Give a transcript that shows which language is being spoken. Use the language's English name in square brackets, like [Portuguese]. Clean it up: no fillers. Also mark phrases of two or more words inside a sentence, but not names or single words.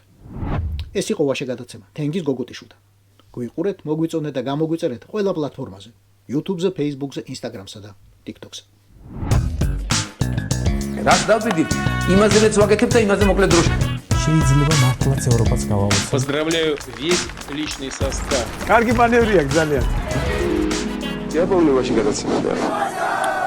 [Georgian] ეს იყო ვაშე გადაცემა თენგიზ გოგოტიშვილთან. გვიყურეთ, მოგვიწონეთ და გამოგვიწერეთ ყველა პლატფორმაზე: YouTube-ზე, Facebook-ზე, Instagram-სა და TikTok-ზე. რაც დავიდით, იმაზე მეც ვაკეთებ და იმაზე მოკლედ დროში. შეიძლება მართლაც ევროპაც გავაუწყოთ. [Russian] Поздравляю весь личный состав. [Georgian] კარგი მანევრია ძალიან. [Russian] Я помню ваши [Georgian] გადაცემა და